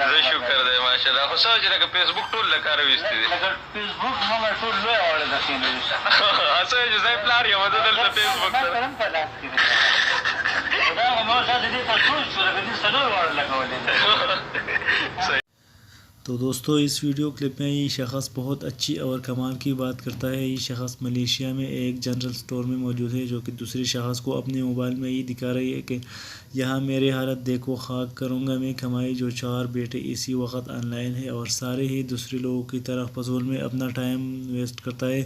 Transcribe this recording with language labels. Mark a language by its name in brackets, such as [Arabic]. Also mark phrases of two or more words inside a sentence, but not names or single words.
[Pashto] زه شکر دی ماشاءالله. خو څه چې لکه فیسبوک ټول له کاره ویستې دي لکه فیسبوک هغه ټول لویه واړه د کښېنوي څه چې زه یې پلار یم زه دلته فیسبوک ما سره هم په لاس کې دی دا خو ما ورته د دې په سوچ شو لکه دې څلور واړه لګولې دي. [Urdu] تو دوستو اس ویڈیو کلپ میں یہ شخص بہت اچھی اور کمال کی بات کرتا ہے۔ یہ شخص ملیشیا میں ایک جنرل سٹور میں موجود ہے جو کہ دوسرے شخص کو اپنے موبائل میں یہ دکھا رہی ہے کہ یہاں میری حالت دیکھو، خاک کروں گا میں کمائی۔ جو 4 بیٹے اسی وقت آن لائن ہے اور سارے ہی دوسرے لوگوں کی طرح فضول میں اپنا ٹائم ویسٹ کرتا ہے۔